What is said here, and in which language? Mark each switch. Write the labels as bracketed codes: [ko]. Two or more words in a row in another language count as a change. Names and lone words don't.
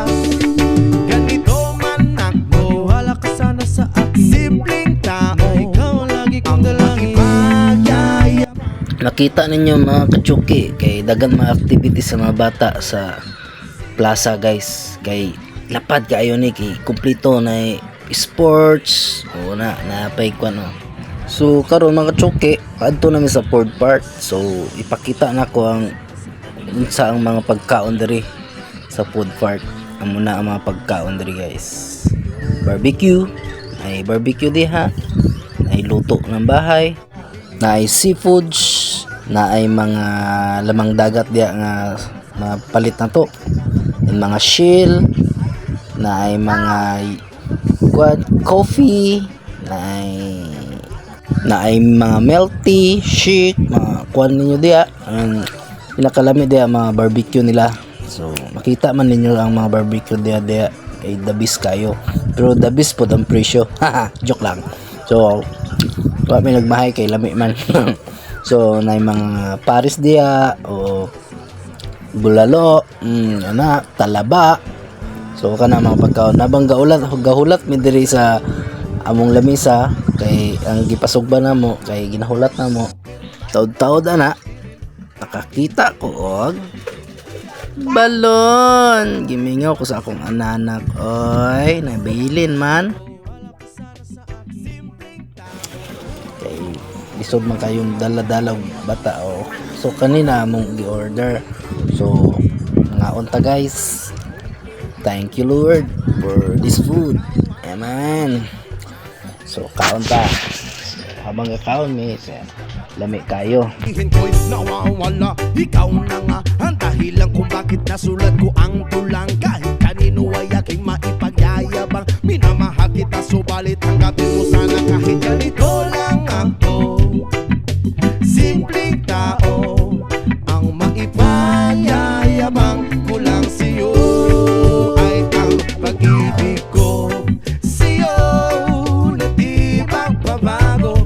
[tl] Ganito man ako, wala ka sana sa akin. Simpleng tao, ikaw ang lagi kong dalangin. [ceb] Nakita ninyo mga kachuki kay dagan mga activities sa mga bata sa plaza guys, kay lapad kaayo ni kay kumpleto na sports o napay ko ano. So karon mga kachuki adto namin sa [en] food part, [ceb] so ipakita na ko ang unsa ang mga pagkaon diri sa [en] food part. [ceb] Amo na ang mga pagkaon diri guys. Barbecue, ay barbecue diha, ay luto ng bahay, na ay seafoods, na ay mga lamang dagat diya nga mapalit na to, and mga shell, na ay mga coffee, na ay mga [en] milk tea, [ceb] shake, mga kuan ninyo diya. Pinakalami diya mga barbecue nila. So makita man ninyo ang mga barbecue diya ay [en] the best [ceb] kayo, pero [en] the best [ceb] po ang presyo. Haha, joke lang. So may nagmahay kay lami man. So na mga paris diya o bulalo, talaba. So kana mga pagkaon nabang gahulat mi diri sa among lamisa, kay ang gipasugba namo kay ginahulat namo. Taud-taud ana nakakita ko og balon. Gimingaw ko sa akong anak, oy nabilin man. Kay lisod man kayong dala-dalang bata o. So kanina among gi-order. So mga unta guys. [en] Thank you Lord for this food. [ceb] Amen. So kaon ta. So, habang kakaon mi lami kayo. [tl] Ihin ko'y nawawala, ikaw na nga ang dahilan kung bakit nasulat ko ang tulang. Kahit kanino ay aking maipagyayabang, minamahal kita subalit tanggapin mo sana kahit ganito lang ako. Simpleng tao, ang maipagyayabang ko lang sa'yo ay ang pag-ibig ko sa'yo na di magbabago.